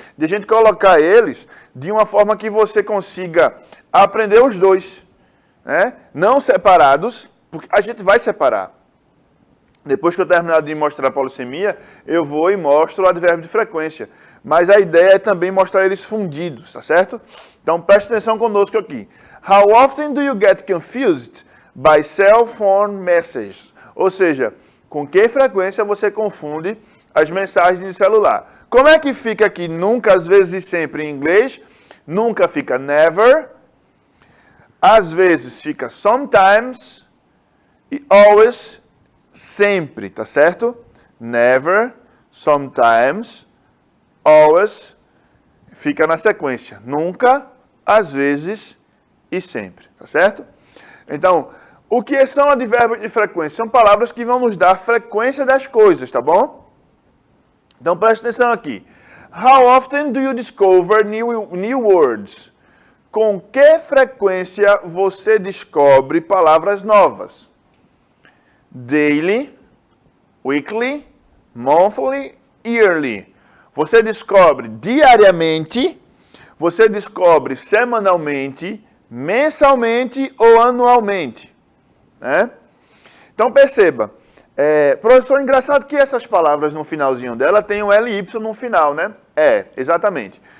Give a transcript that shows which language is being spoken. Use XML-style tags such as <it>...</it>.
<pt>De a gente colocar eles de uma forma que você consiga aprender os dois, né? Não separados, porque a gente vai separar. Depois que eu terminar de mostrar a polissemia, eu vou e mostro o advérbio de frequência. Mas a ideia é também mostrar eles fundidos, tá certo? Então preste atenção conosco aqui.</pt> <en>How often do you get confused by cell phone messages?</en> <pt>Ou seja, com que frequência você confunde as mensagens de celular? Como é que fica aqui nunca, às vezes e sempre em inglês? Nunca fica never. Às vezes fica sometimes. E always, sempre, tá certo? Never, sometimes, always, fica na sequência. Nunca, às vezes e sempre, tá certo? Então, o que são advérbios de frequência? São palavras que vão nos dar frequência das coisas, tá bom? Então, preste atenção aqui.</pt> <en>How often do you discover new words?</en> <pt>Com que frequência você descobre palavras novas?</pt> <en>Daily, weekly, monthly, yearly.</en> <pt>Você descobre diariamente, você descobre semanalmente, mensalmente ou anualmente, né? Então perceba, professor, engraçado que essas palavras no finalzinho dela tem um LY no final, né? Exatamente.</pt>